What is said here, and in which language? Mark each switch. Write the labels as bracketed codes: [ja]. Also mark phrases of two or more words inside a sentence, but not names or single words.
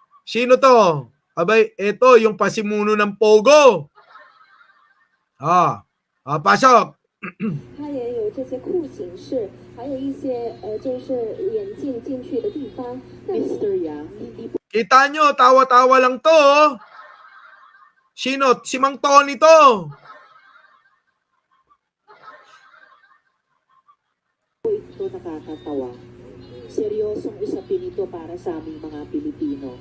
[tl] Sino to? Abay, eto yung pasimuno ng Pogo. Pasok. [zh] 它也有这些裤型式，还有一些就是眼镜进去的地方。Mr. [tl] Yang, hindi po Kita nyo, tawa-tawa lang to. Oh. Sino? Si Mang Tony to. ito nakakatawa. Seryosong usapin ito para sa aming mga Pilipino.